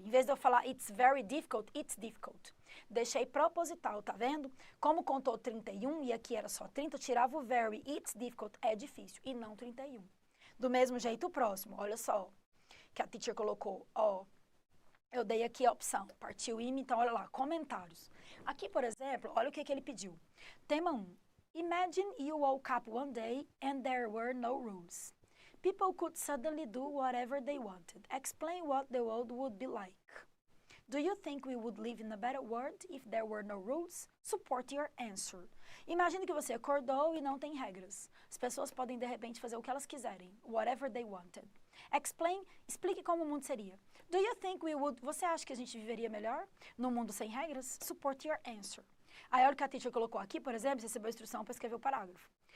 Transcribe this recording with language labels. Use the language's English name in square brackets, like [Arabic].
[Portuguese] Em vez de eu falar [English] it's very difficult, it's difficult. [Portuguese] Deixei proposital, tá vendo? Como contou 31 e aqui era só 30, eu tirava o very, [English] it's difficult, [Portuguese] é difícil, e não 31. Do mesmo jeito o próximo, olha só, que a teacher colocou, ó, eu dei aqui a opção, partiu IME, então olha lá, comentários. Aqui, por exemplo, olha o que ele pediu. [English] Tema 1, imagine you woke up one day and there were no rules. People could suddenly do whatever they wanted. Explain what the world would be like. Do you think we would live in a better world if there were no rules? Support your answer. [Portuguese] Imagine que você acordou e não tem regras. As pessoas podem, de repente, fazer o que elas quiserem. [English] Whatever they wanted. [Portuguese] Explique como o mundo seria. [English] Do you think we would... [Portuguese] Você acha que a gente viveria melhor num mundo sem regras? [English] Support your answer. [Portuguese] Aí, olha o que a teacher colocou aqui, por exemplo, você recebeu a instrução para escrever o parágrafo.